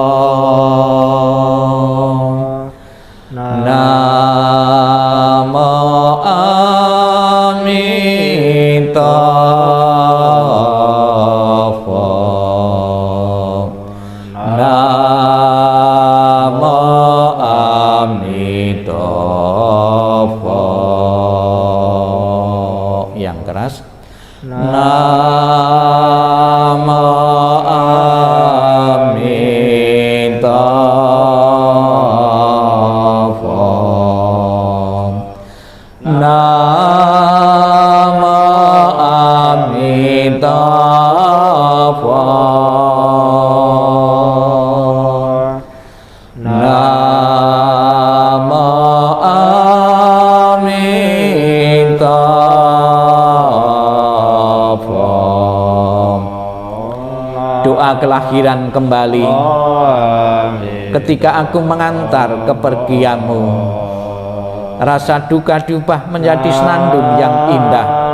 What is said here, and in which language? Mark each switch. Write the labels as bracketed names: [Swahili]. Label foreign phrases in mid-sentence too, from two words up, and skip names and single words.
[Sanskrit] Namo Amitabha. Namo Amitabha. [Indonesian] Yang keras. [Sanskrit] Namo Amitabha. Namo Amitabha. Namo Amitabha. [Indonesian] Doa kelahiran kembali. Ketika aku mengantar kepergianmu, rasa duka diubah menjadi senandung yang indah.